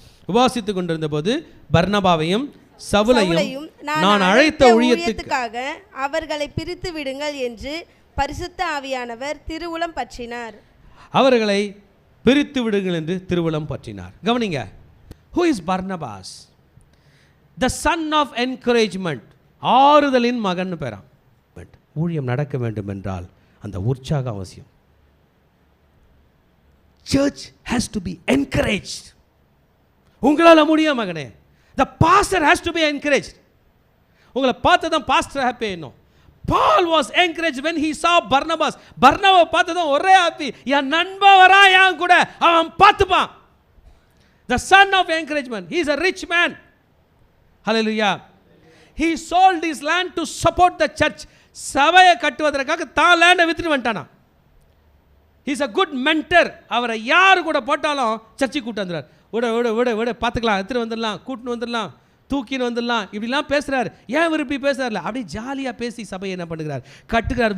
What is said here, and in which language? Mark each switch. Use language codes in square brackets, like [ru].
[ta] உபாசித்துக் கொண்டிருந்த போது பர்னபாவையும் சவுலையும் நான் அழைத்த ஊழியத்துக்காக அவர்களை பிரித்து விடுங்கள் என்று பரிசுத்த ஆவியானவர் திருவுளம் பற்றினார். அவர்களை பிரித்து விடுங்கள் என்று திருவுளம் பற்றினார். கவனிங்க, [en] who is Barnabas? The son of encouragement. [ta] ஆறுதலின் மகன் பெறாம். ஊழியம் நடக்க வேண்டும் என்றால் அந்த உற்சாகம் அவசியம். [en] Church has to be encouraged. [ta] உங்களால் முடியும் மகனே. [en] The pastor has to be encouraged. [ta] உங்களை பார்த்து தான் பாஸ்டர் ஹாப்பி ஆயிடணும். [en] Paul was encouraged when he saw Barnabas. [ta] பர்னபாவை பார்த்து தான் ஒரே ஹாப்பி. என் நண்பன் வரா என் கூட, அவன் பார்த்துப்பான். [en] The son of encouragement. He is a rich man. Hallelujah. He sold his land to support the church. [ta] சபையை கட்டுவதற்காக தான் லேண்டை வித்துட்டு வந்துட்டானா. [en] He is a good mentor. [ta] அவரை யார் கூட போட்டாலும் சர்ச்சை கூட்டு வந்துடுறார். விட பார்த்துக்கலாம், எடுத்துகிட்டு வந்துடலாம், கூட்டின்னு வந்துடலாம், தூக்கின்னு வந்துடலாம், இப்படிலாம் பேசுகிறார். ஏன் விருப்பி பேசுகிறார்ல, அப்படி ஜாலியாக பேசி சபையை என்ன பண்ணுகிறார், கட்டுகிறார்.